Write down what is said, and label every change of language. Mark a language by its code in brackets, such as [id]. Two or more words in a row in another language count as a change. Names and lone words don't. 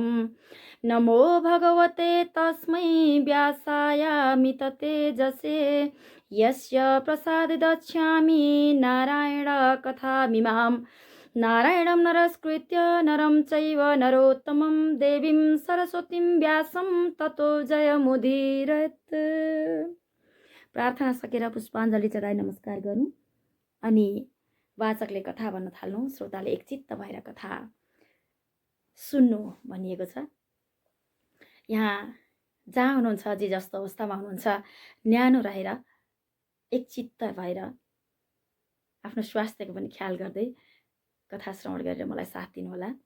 [sa] नमो भगवते तस्मै व्यासायामित तेजसे यस्य प्रसाददच्छामि नारायण कथामिमाम्। नारायणं नरस्कृत्य नरं चैव नरोत्तमं देवीं सरस्वतीं व्यासं ततो जयमुदीरयेत्। [ne] प्रार्थना सकेर पुष्पाञ्जली चढाई नमस्कार गर्नु अनि वाचकले कथा भन्न थाल्नु, श्रोताले एकचित्त भएर कथा सुन्नु भनिएको छ। यहाँ जहाँ हुनुहुन्छ, जे जस्तो अवस्थामा हुनुहुन्छ, न्यानो रहेर एकचित्त भएर आफ्नो स्वास्थ्यको पनि ख्याल गर्दै कथा श्रवण गरेर मलाई साथ दिनुहोला।